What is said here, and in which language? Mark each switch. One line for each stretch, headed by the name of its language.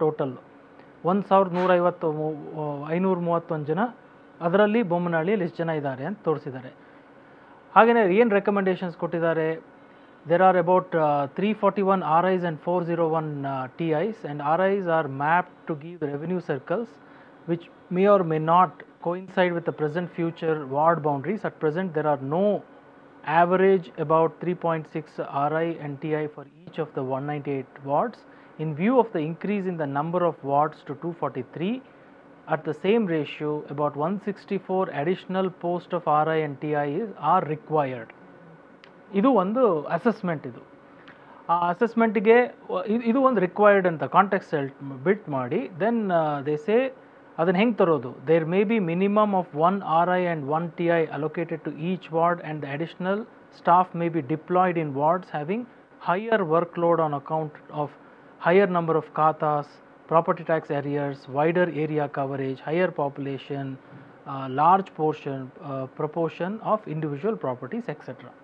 Kannada: Total 1151 ಜನ, ಅದರಲ್ಲಿ ಬೊಮ್ಮನಹಳ್ಳಿಯಲ್ಲಿ ಎಷ್ಟು ಜನ ಇದ್ದಾರೆ ಅಂತ ತೋರಿಸಿದ್ದಾರೆ. ಹಾಗೆಯೇ ಏನು ರೆಕಮೆಂಡೇಷನ್ಸ್ ಕೊಟ್ಟಿದ್ದಾರೆ,
English: there are about 341 RIs and 401 TIs, and RIs are mapped to give revenue circles which may or may not coincide with the present future ward boundaries. At present there are no average about 3.6 RI and TI for each of the 198 wards. In view of the increase in the number of wards to 243, at the same ratio about 164 additional posts of RI and TI are required.
Kannada: ಇದು ಒಂದು assessment. ಆ ಅಸೆಸ್ಮೆಂಟಿಗೆ ಇದು ಒಂದು required ಅಂತ context ಬಿಟ್ ಮಾಡಿ
English: then they say
Kannada: ಅದನ್ನು ಹೆಂಗೆ ತರೋದು.
English: There may be minimum of 1 RI and 1 TI allocated to each ward and the additional staff may be deployed in wards having higher work load on account of higher number of khatas, property tax arrears, wider area coverage, higher population, large proportion of individual properties, etc.